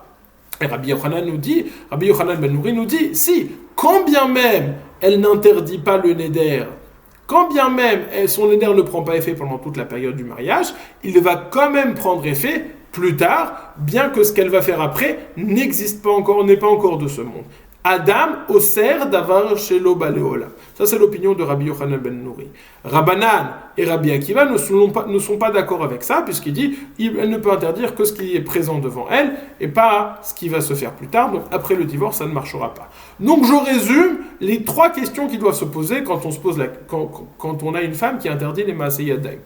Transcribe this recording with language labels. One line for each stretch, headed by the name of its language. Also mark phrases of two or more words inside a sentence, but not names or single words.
French: Et Rabbi Yochanan ben Nouri nous dit, si, quand bien même elle n'interdit pas le neder, quand bien même son neder ne prend pas effet pendant toute la période du mariage, il va quand même prendre effet plus tard, bien que ce qu'elle va faire après n'existe pas encore, n'est pas encore de ce monde.
Hebrew: אדם אוסר דבר שלא בא לעולם.
French: Ça c'est l'opinion de Rabbi Yochanan ben Nouri. Rabbanan et Rabbi Akiva ne sont pas d'accord avec ça, puisqu'il dit elle ne peut interdire que ce qui est présent devant elle et pas ce qui va se faire plus tard. Donc après le divorce, ça ne marchera pas. Donc je résume les 3 questions qui doivent se poser quand on a une femme qui interdit les
Hebrew: מעשה ידיים.